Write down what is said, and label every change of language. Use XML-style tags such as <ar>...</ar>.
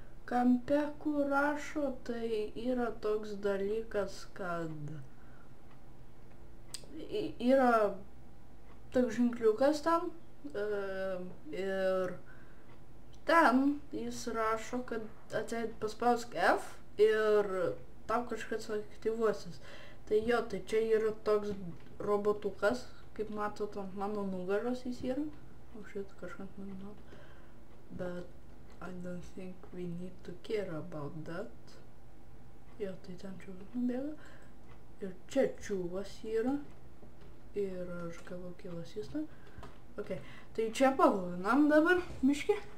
<lt>Kampe, kur rašo, tai yra toks dalykas, kad yra toks ženkliukas ten ir ten jis rašo, kad atseit paspausk F ir tau kažkas aktyvuosis. Tai jo, tai čia yra toks robotukas, kaip matot, ant mano nugaros jis yra. O šit kažkas mano, bet</lt> <en>I don't think we need to care about that.</en> <lt>Jo, tai ten čiūvas nubėga. Ir čia čiūvas yra. Ir aš gavau kill assistą. Ok, tai čia pavadinam dabar, miški.</lt>